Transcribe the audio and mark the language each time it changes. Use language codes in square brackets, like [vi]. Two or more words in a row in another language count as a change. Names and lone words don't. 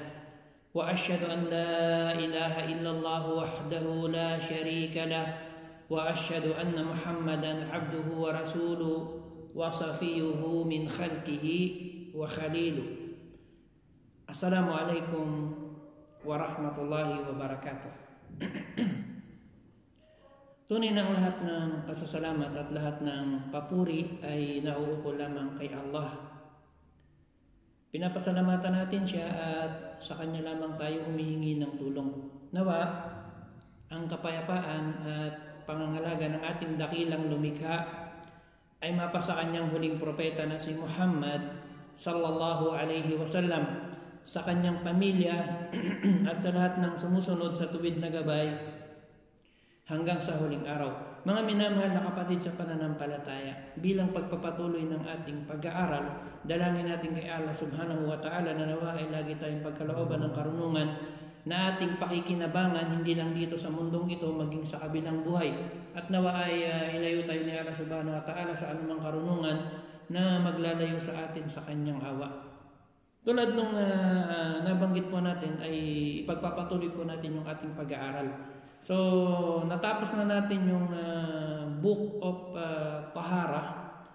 [ar] وأشهد أن لا إله إلا الله وحده لا شريك له وأشهد أن محمدا عبده ورسوله وصفيه من خلقه وخليله. السلام عليكم ورحمة الله وبركاته. [tl] Tunay na ang lahat ng pasasalamat at lahat ng papuri ay nauukol lamang kay Allah. Pinapasalamatan natin siya at sa Kanya lamang tayo humihingi ng tulong. Nawa ang kapayapaan at pangangalaga ng ating dakilang lumikha ay mapasa kanyang huling propeta na si Muhammad [ar] صلى الله عليه وسلم, [tl] sa kanyang pamilya at sa lahat ng sumusunod sa tuwid na gabay hanggang sa huling araw. Mga minamahal na kapatid sa pananampalataya, bilang pagpapatuloy ng ating pag-aaral, dalangin natin kay Allah [ar] سبحانه وتعالى [tl] na nawa ay lagi tayong pagkalooban ng karunungan na ating pakikinabangan hindi lang dito sa mundong ito maging sa kabilang buhay. At nawa ay ilayo tayo ni Allah [ar] سبحانه وتعالى [tl] sa anumang karunungan na maglalayo sa atin sa kanyang awa. Tulad nung nabanggit po natin ay ipagpapatuloy po natin yung ating pag-aaral. So natapos na natin yung [en] Book of Tahara.